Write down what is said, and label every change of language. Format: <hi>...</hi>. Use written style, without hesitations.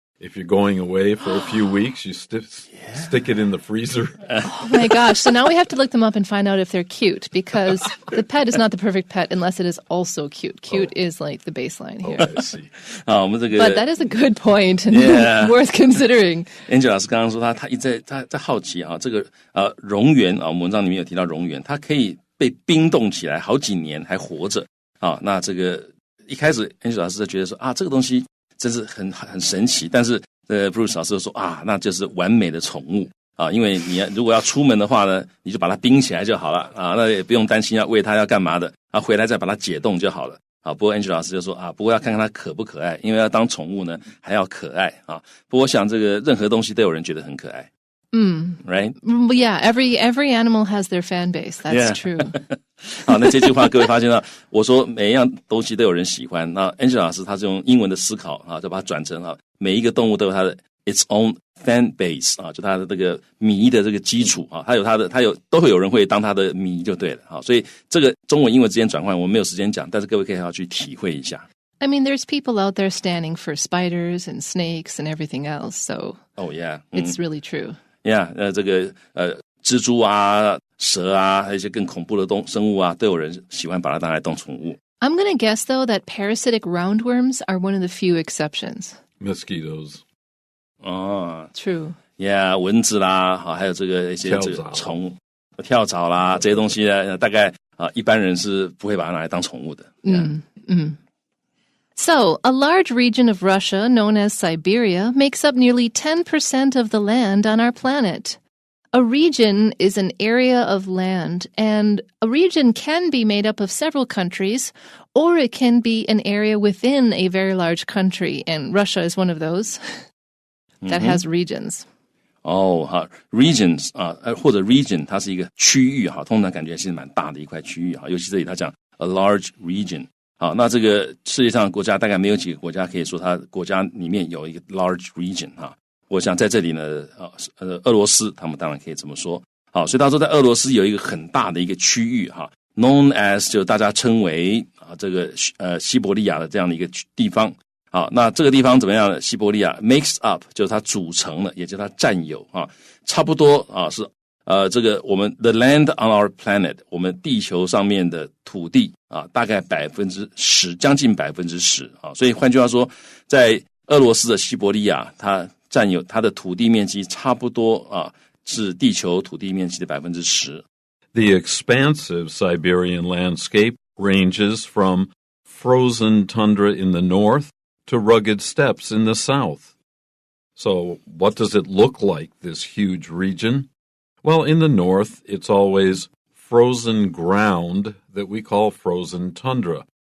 <en>If you're going away for a few weeks, you stick it in the freezer. Oh my gosh. So now we have to look them up and find out if they're cute, because the pet is not the perfect pet unless it is also cute. Cute is like the baseline here. I see. But that is a good point and worth considering.</en> <zh>Angela 老师刚刚说他一直在好奇啊，这个蝾螈啊，我们文章里面有提到蝾螈，它可以被冰冻起来好几年还活着啊。那这个一开始 Angela 老师就觉得说啊，这个东西真是很神奇，但是Bruce 老师就说啊，那就是完美的宠物啊，因为你如果要出门的话呢，你就把它冰起来就好了啊，那也不用担心要喂它要干嘛的啊，回来再把它解冻就好了啊。不过 Angela 老师就说啊，不过要看看它可不可爱，因为要当宠物呢还要可爱啊。不过我想这个任何东西都有人觉得很可爱。</zh> <en>Right? Yeah, every animal has their fan base. That's true.</en> <zh>好，那这句话各位发现了，我说每一样东西都有人喜欢。那 Angela 老师他是用英文的思考啊，就把它转成啊，每一个动物都有它的</zh> <en>its own fan base</en> <zh>啊，就它的这个迷的这个基础啊，都会有人会当它的迷就对了啊。所以这个中文英文之间转换我们没有时间讲，但是各位可以好好去体会一下。</zh> <en>I mean, there's people out there standing for spiders and snakes and everything else, so it's really true.Yeah,</en> <zh>这个蜘蛛啊、蛇啊，还有一些更恐怖的生物啊，都有人喜欢把它当来当宠物。</zh> <en>I'm going to guess, though, that parasitic roundworms are one of the few exceptions. Mosquitoes. True.</en> <zh>Yeah, 蚊子啦，还有这个一些这个虫、跳蚤啦，这些东西呢，大概一般人是不会把它拿来当宠物的。</zh> <en>So, a large region of Russia known as Siberia makes up nearly 10% of the land on our planet. A region is an area of land, and a region can be made up of several countries, or it can be an area within a very large country, and Russia is one of those that has regions.</en> <zh>好 regions 或者 region 它是一个区域通常感觉是蛮大的一块区域尤其这里他讲</zh> <en>a large region</en> <zh>那这个世界上的国家大概没有几个国家可以说它国家里面有一个 large region 我想在这里呢俄罗斯他们当然可以这么说所以他说在俄罗斯有一个很大的一个区域</zh> <en>known as</en> <zh>就大家称为这个西伯利亚的这样的一个地方那这个地方怎么样呢？西伯利亚</zh> <en>makes up</en> <zh>就是它组成了，也就是它占有差不多是这个我们</zh> <en>the land on our planet</en> <zh>我们地球上面的土地大概10%将近10%所以换句话说，在俄罗斯的西伯利亚，它占有它的土地面积差不多是地球土地面积的10%。</zh> <en>The expansive Siberian landscape ranges from frozen tundra in the north to rugged steppes in the south. So what does it look like, this huge region? Well, in the north, it's always frozen ground that we call frozen tundra.</en>